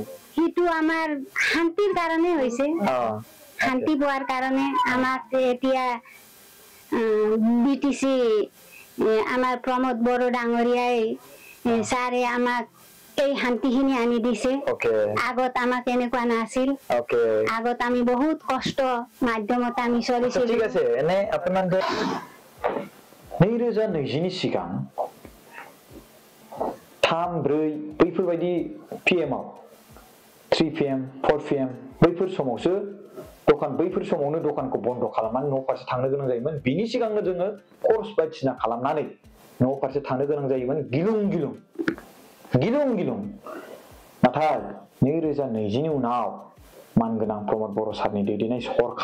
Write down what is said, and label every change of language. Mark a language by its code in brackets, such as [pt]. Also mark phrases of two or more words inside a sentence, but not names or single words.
[as] সিটো আমাৰ শান্তিৰ কাৰণে হৈছে শান্তি পোৱাৰ কাৰণে আমাক এতিয়া বিটিসি আমাৰ প্ৰমোদ বড় ডাঙৰীয়াই সাৰে আমাক এই শান্তিখিনি আনি দিছে আগত আমাক এনেকুৱা নাছিল আগত আমি বহুত কষ্ট মাধ্যমত আমি চলিছিল ঠিক আছে এনে আপোনাৰ [brx] 2020 नि सिगां 3-4 बैफोरबायदि PM आव 3 PM 4 PM बैफोर समावसो बैफोर समावनो दखानखौ बन्द खालामनानै न' फारसे थांनो गोनां जायोमोन बिनि सिगांनो जोङो कर्स बायदिसिना खालामनानै न' फारसे थांनो गोनां जायोमोन गिलुं गिलुं नाथाय 2020 नि उनाव मानगोनां प्रमोद बर' सारनि दैदेननाय